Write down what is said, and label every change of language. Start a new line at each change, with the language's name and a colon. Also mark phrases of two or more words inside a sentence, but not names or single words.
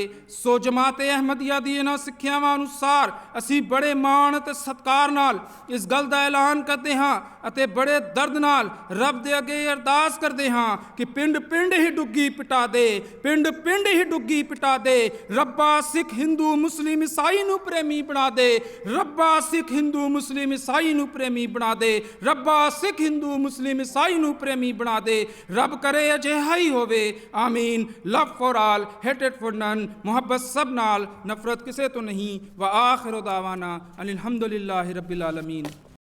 Punjabi: ਸੋ ਜਮਾਤ ਅਹਿਮਦੀਆ ਦੀ ਇਹਨਾਂ ਸਿੱਖਿਆਵਾਂ ਅਨੁਸਾਰ ਅਸੀਂ ਬੜੇ ਮਾਣ ਅਤੇ ਸਤਿਕਾਰ ਨਾਲ ਇਸ ਗੱਲ ਦਾ ਐਲਾਨ ਕਰਦੇ ਹਾਂ ਅਤੇ ਬੜੇ ਦਰਦ ਨਾਲ ਰੱਬ ਦੇ ਅੱਗੇ ਅਰਦਾਸ ਕਰਦੇ ਹਾਂ ਕਿ ਪਿੰਡ ਪਿੰਡ ਹੀ ਡੁੱਗੀ ਪਿਟਾ ਦੇ, ਪਿੰਡ ਪਿੰਡ ਹੀ ਡੁੱਗੀ ਪਿਟਾ ਦੇ। ਰੱਬਾ ਸਿੱਖ ਹਿੰਦੂ ਮੁਸਲਿਮ ਈਸਾਈ ਨੂੰ ਪ੍ਰੇਮੀ ਬਣਾ ਦੇ, ਰੱਬਾ ਸਿੱਖ ਹਿੰਦੂ ਮੁਸਲਿਮ ਈਸਾਈ ਨੂੰ ਪ੍ਰੇਮੀ ਬਣਾ ਦੇ, ਰੱਬਾ ਸਿੱਖ ਹਿੰਦੂ ਮੁਸਲਿਮ ਈਸਾਈ ਨੂੰ ਪ੍ਰੇਮੀ ਬਣਾ ਦੇ। ਰੱਬ ਕਰੇ ਅਜਿਹਾ ਹੀ ਹੋਵੇ। ਆਮੀਨ।
English: Love for all, Hated for none.
Punjabi: ਮੁਹੱਬਤ ਸਭ ਨਾਲ, ਨਫ਼ਰਤ ਕਿਸੇ ਤੋਂ ਨਹੀਂ।
Arabic: وآخر دعوانا أن الحمد لله رب العالمين.